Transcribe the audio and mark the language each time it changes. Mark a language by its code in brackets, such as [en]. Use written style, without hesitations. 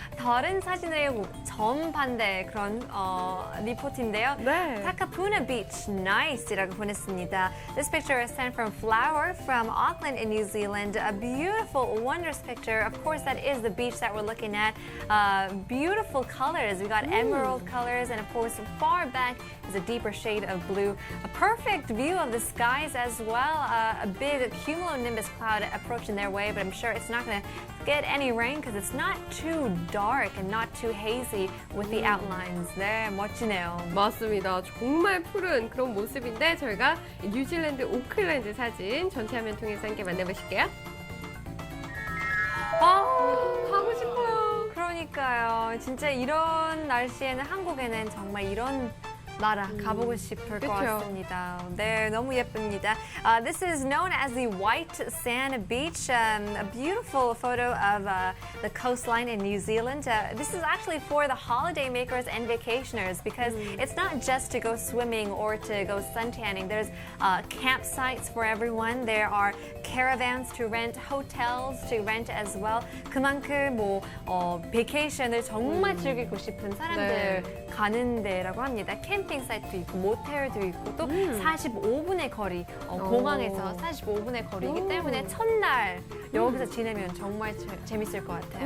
[ko] 다른 사진의 정반대 그런 리포트인데요. 네. [en] Takapuna Beach, [ko] nice이라고 보냈습니다. [en] This picture is sent from Flower from Auckland in New Zealand. A beautiful, wondrous picture. Of course, that is the beach that we're looking at. Beautiful colors. We got emerald colors, and of course, far back is a deeper shade of blue. A perfect view of the skies as well. A big cumulonimbus cloud approaching their way, but I'm sure it's not going to get any rain because it's not too dark and not too hazy with the outlines. [ko] 네, 멋지네요. 맞습니다. 정말 푸른 그런 모습인데 저희가 뉴질랜드 오클랜드 사진 전체 화면 통해서 함께 만나보실게요. 가고 싶어요. 그러니까요. 진짜 이런 날씨에는 한국에는 정말 이런 나라 가보고 싶을 것 그쵸. 같습니다. 네, 너무 예쁩니다. [en] This is known as the White Sand Beach, a beautiful photo of the coastline in New Zealand. This is actually for the holiday makers and vacationers because it's not just to go swimming or to go suntanning. There's campsites for everyone. There are caravans to rent, hotels to rent as well. [ko] 그만큼 베이케이션을 정말 즐기고 싶은 사람들 네. 가는 데라고 합니다. 캠핑 캠핑 사이트도 있고 모텔도 있고 또 45분의 거리, 공항에서 45분의 거리이기 때문에 첫날 여기서 지내면 정말 재밌을 것 같아요.